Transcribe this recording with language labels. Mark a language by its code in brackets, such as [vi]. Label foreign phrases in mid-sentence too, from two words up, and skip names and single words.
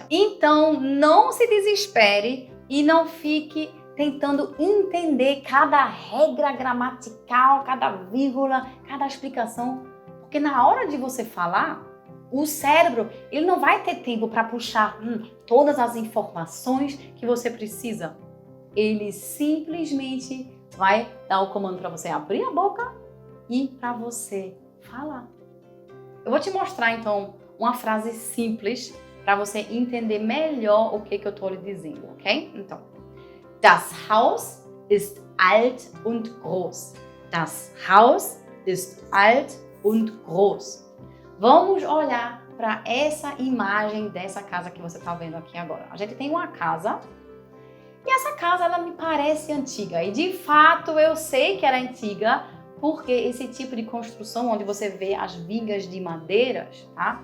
[pt] Então, não se desespere e não fique tentando entender cada regra gramatical, cada vírgula, cada explicação, porque na hora de você falar, o cérebro ele não vai ter tempo para puxar todas as informações que você precisa. Ele simplesmente vai dar o comando para você abrir a boca e para você falar. Eu vou te mostrar então uma frase simples para você entender melhor o que eu estou lhe dizendo, ok? Então, [de] das Haus ist alt und groß. Das Haus ist alt und groß. [pt] Vamos olhar para essa imagem dessa casa que você está vendo aqui agora. A gente tem uma casa e essa casa ela me parece antiga e de fato eu sei que ela é antiga porque esse tipo de construção onde você vê as vigas de madeiras, tá?